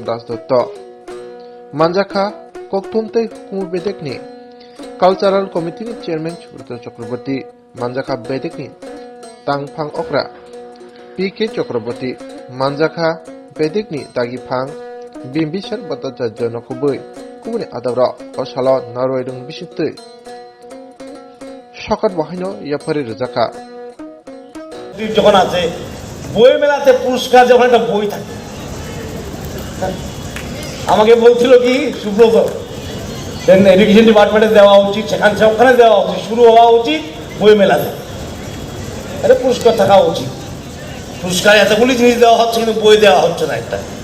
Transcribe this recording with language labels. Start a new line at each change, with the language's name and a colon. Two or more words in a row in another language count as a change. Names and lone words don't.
Kok Borok: Das Dutta Manjakha Kokthumtei Hukum Bedekni Cultural Committee Chairman Chubrata Chakraborty Manjakha Bedekni Tangphang Okra PK Chakraborty Manjakha Bedekni Dagipang Bimbishar Bhattacharya Nokubui Kumuni Adabra Oshala Narwaidung Bishitui Shokat Wahino Yapari Rizaka
Bangla: যখন আছে বই মেলাতে পুরস্কার যখন একটা বই থাকে আমাকে বলছিল কি সুব্রত
English: education department
Bangla: দেওয়া উচিত সেখানে দেওয়া উচিত শুরু হওয়া উচিত বই মেলাতে এটা পুরস্কার থাকা উচিত পুরস্কার এতগুলি জিনিস দেওয়া হচ্ছে কিন্তু বই দেওয়া হচ্ছে না একটা